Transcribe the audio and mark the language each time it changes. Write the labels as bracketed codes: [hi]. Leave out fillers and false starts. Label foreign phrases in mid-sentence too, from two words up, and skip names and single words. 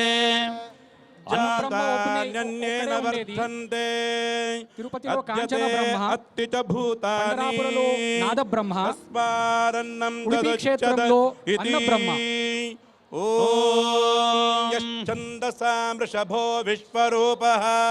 [sa] जातान्यन्येन वर्धन्ते [te] తిరుపతిలో కాంచన బ్రహ్మ, [sa] अत्ति च भूतानि [te] పండరాపురలో నాద బ్రహ్మ, [sa] तस्मादन्नं [te] ఉడిపి క్షేత్రంలో అన్న బ్రహ్మ. [sa] ॐ यश्छन्दसा वृषभो विश्वरूपः